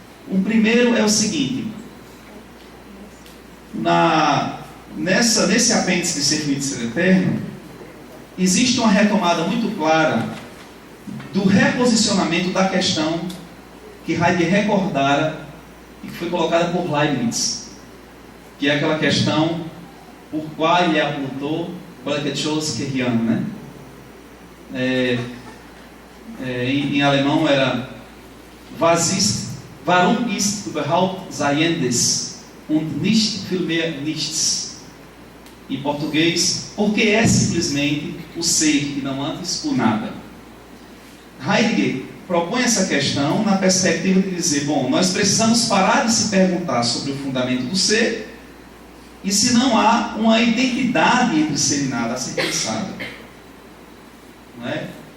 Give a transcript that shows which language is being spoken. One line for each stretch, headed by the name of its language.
Portuguese: O primeiro é o seguinte: nesse apêndice de Sefirite Ser Eterno, existe uma retomada muito clara do reposicionamento da questão que Heidegger recordara e que foi colocada por Leibniz, que é aquela questão por qual ele apontou welche chose gehirn, né? Em alemão era
German: warum ist überhaupt Seiendes und nicht vielmehr nichts.
Portuguese: Em português, porque é simplesmente o ser e não antes o nada. Heidegger propõe essa questão na perspectiva de dizer, bom, nós precisamos parar de se perguntar sobre o fundamento do ser e se não há uma identidade entre ser e nada a ser pensada. Não é?